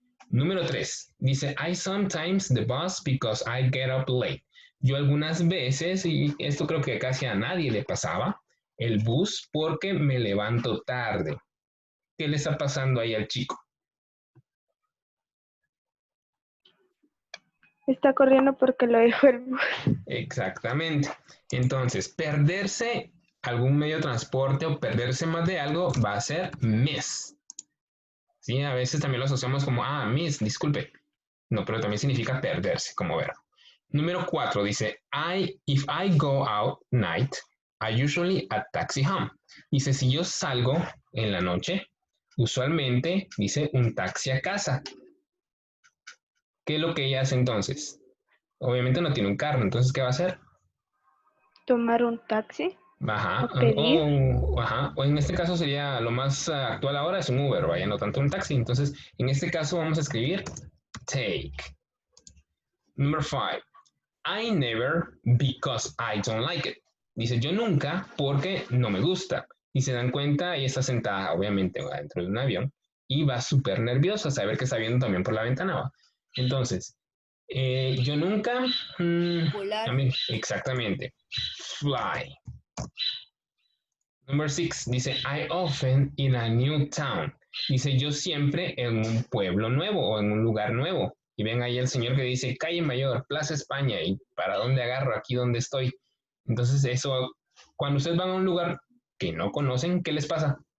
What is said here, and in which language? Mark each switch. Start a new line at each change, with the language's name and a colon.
Spanish: Número 3, dice,
English: I sometimes the bus because I get up late.
Spanish: Yo algunas veces, y esto creo que casi a nadie le pasaba, el bus porque me levanto tarde. ¿Qué le está pasando ahí al chico? Está corriendo porque lo dejó el bus. Exactamente. Entonces, perderse algún medio de transporte o perderse más de algo va a ser miss. Sí, a veces también lo asociamos como, miss, disculpe. No, pero también significa perderse como verbo. Número 4 dice,
English: if I go out night, I usually a taxi home.
Spanish: Dice, si yo salgo en la noche, usualmente dice un taxi a casa. ¿Qué es lo que ella hace entonces? Obviamente no tiene un carro, entonces ¿qué va a hacer? Tomar un taxi. Ajá, o en este caso sería lo más actual ahora es un Uber, vaya, no tanto un taxi. Entonces, en este caso vamos a escribir take.
English: Number 5. I never because I don't like it.
Spanish: Dice yo nunca porque no me gusta. Y se dan cuenta, ella está sentada, obviamente, dentro de un avión y va súper nerviosa, saber que está viendo también por la ventana. ¿Va? Entonces, yo nunca. Volar. Exactamente. Fly.
English: Number 6 dice I often in a new town.
Spanish: Dice yo siempre en un pueblo nuevo o en un lugar nuevo. Y ven ahí el señor que dice calle Mayor, Plaza España. ¿Y para dónde agarro? Aquí donde estoy. Entonces eso, cuando ustedes van a un lugar que no conocen, ¿qué les pasa?